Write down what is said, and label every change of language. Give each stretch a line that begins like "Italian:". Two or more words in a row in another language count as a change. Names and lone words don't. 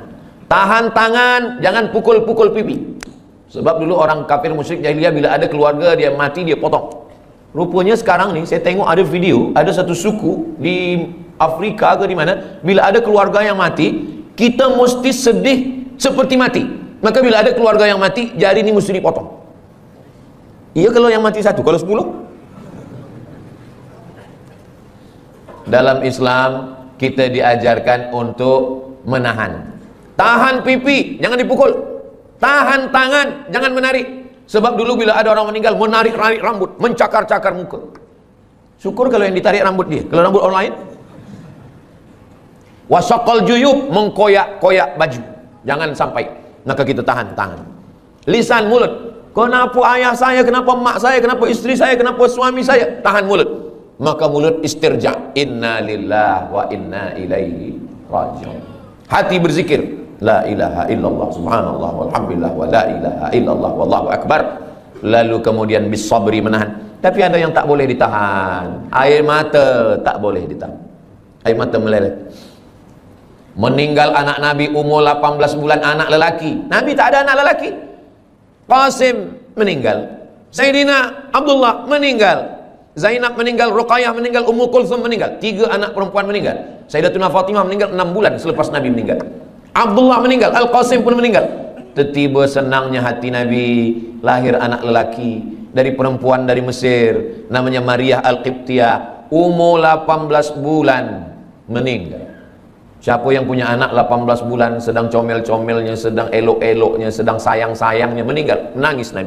Malay: Tahan tangan, jangan pukul-pukul pipi. Sebab dulu orang kafir musyrik jahiliyah bila ada keluarga dia mati dia potong. Rupanya sekarang nih saya tengok ada video, ada satu suku di Afrika ke di mana, bila ada keluarga yang mati, kita mesti sedih seperti mati. Maka bila ada keluarga yang mati, jari ini mesti dipotong. Iya kalau yang mati satu, kalau 10? Dalam Islam kita diajarkan untuk menahan. Tahan pipi, jangan dipukul. Tahan tangan, jangan menarik. Sebab dulu bila ada orang meninggal, menarik-narik rambut, mencakar-cakar muka. Syukur kalau yang ditarik rambut dia. Kalau rambut orang lain,
Arabic: وشق الجيوب,
Malay: mengkoyak-koyak baju. Jangan sampai. Maka kita tahan tangan. Lisan, mulut. Kenapa ayah saya, kenapa mak saya, kenapa istri saya, kenapa suami saya? Tahan mulut. Maka mulut istirja.
Arabic: إنا لله وإنا إليه راجعون.
Malay: Hati berzikir.
Arabic: لا إله إلا الله سبحان الله والحمد لله ولا إله إلا الله والله أكبر.
Malay: Lalu kemudian bisabri, menahan. Tapi ada yang tak boleh ditahan. Air mata tak boleh ditahan. Air mata meleleh. Meninggal anak Nabi umur 18 bulan, anak lelaki. Nabi tak ada anak lelaki. Qasim meninggal, Sayyidina Abdullah meninggal, Zainab meninggal, Ruqayyah meninggal, Ummu Kulthum meninggal. 3 anak perempuan meninggal. Sayyidatuna Fatimah meninggal 6 bulan selepas Nabi meninggal. Abdullah meninggal, Al-Qasim pun meninggal. Tiba senangnya hati Nabi, lahir anak lelaki dari perempuan dari Mesir, namanya Maria Al-Qibtiyah, umur 18 bulan meninggal. Siapa yang punya anak 18 bulan, sedang comel-comelnya, sedang elok-eloknya, sedang sayang-sayangnya, meninggal, nangis Nabi.